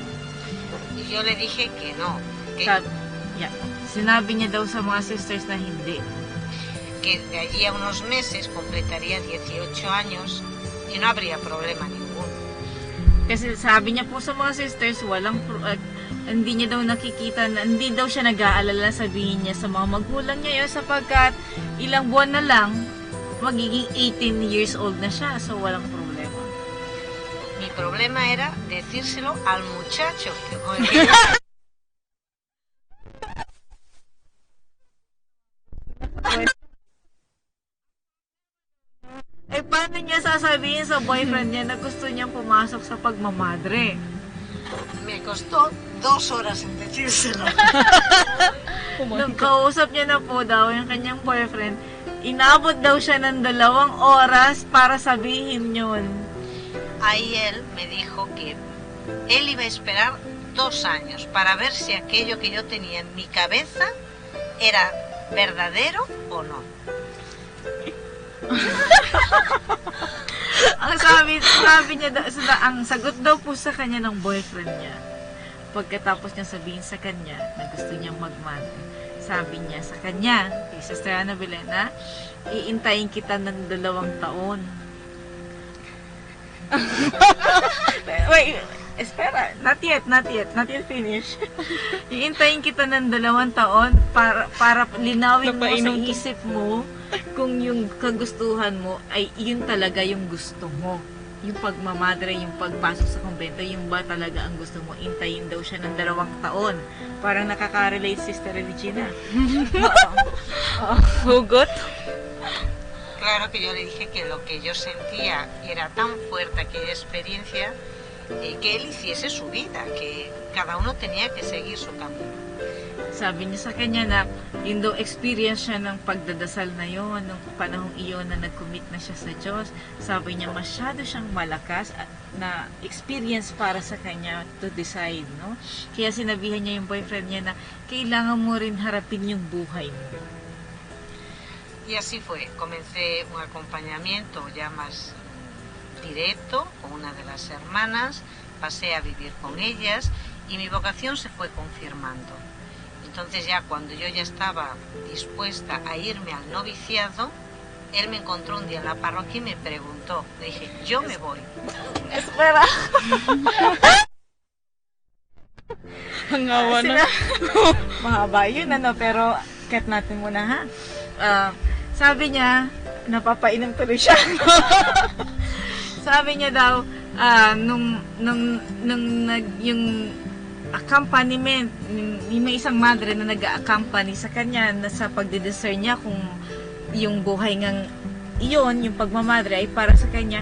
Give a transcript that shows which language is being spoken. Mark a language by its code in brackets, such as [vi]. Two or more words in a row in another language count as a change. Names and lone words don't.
[es] Y yo le dije que no. [tl] Sinabi niya daw sa mga sisters na hindi. [es] Que de allí a unos meses completaría 18 años y no habría problema ninguno. [tl] Kasi sabi niya po sa mga sisters, hindi niya daw nakikita, hindi daw siya nag-aalala, sabihin niya sa mga magulang niya yun sapagkat ilang buwan na lang, magiging 18 [en] years old [tl] na siya, so walang problema. [es] Mi problema era decírselo al muchacho. [tl] Paano niya sasabihin sa boyfriend niya na gusto niyang pumasok sa pagmamadre? [es] Me costó 2 horas en decírselo. [tl] Nung kausap niya na po daw yung kanyang boyfriend, inabot daw siya ng 2 oras para sabihin yun. [es] Ahí él me dijo que él iba a esperar 2 años para ver si aquello que yo tenía en mi cabeza era verdadero o no. [tl] Ang sabi niya, ang sagot daw po sa kanya ng boyfriend niya, pagkatapos niya sabihin sa kanya na gusto niyang magmate, sabi niya sa kanya, kay Sister Ana Belena, iintayin kita ng 2 taon. [en] Wait, espera, not yet finish. [tl] Iintayin kita ng 2 taon para linawin mo sa isip mo kung yung kagustuhan mo ay yun talaga yung gusto mo. Yung pagmamadre, yung pagpasok sa kumbento, yung ba talaga ang gusto mo. Intayin daw siya ng 2 taon. Parang nakaka-relate Sister Regina. Hugot? [es] Claro que yo le dije que lo que yo sentía era tan fuerte aquella experiencia que él hiciese su vida, que cada uno tenía que seguir su camino. [tl] Sabi niya sa kanya na yung daw experience siya ng pagdadasal na yon, nung panahong iyon na nag-commit na siya sa Diyos, sabi niya masyado siyang malakas na experience para sa kanya [en] to decide, [tl] no? Kaya sinabihan niya yung boyfriend niya na kailangan mo rin harapin yung buhay mo. [es] Y así fue, comencé un acompañamiento ya más directo con una de las hermanas, pasé a vivir con ellas y mi vocación se fue confirmando. Entonces ya cuando yo ya estaba dispuesta a irme al noviciado, él me encontró un día en la parroquia y me preguntó, le dije, yo me voy. Espera. [tl] Hangawa na. Mahaba yun, pero cut natin muna ha. Sabi niya, napapainom tuloy siya. Sabi niya daw, yung accompaniment, may isang madre na nag-accompany sa kanya na sa pagdidiscern niya kung yung buhay ngang iyon, yung pagmamadre ay para sa kanya.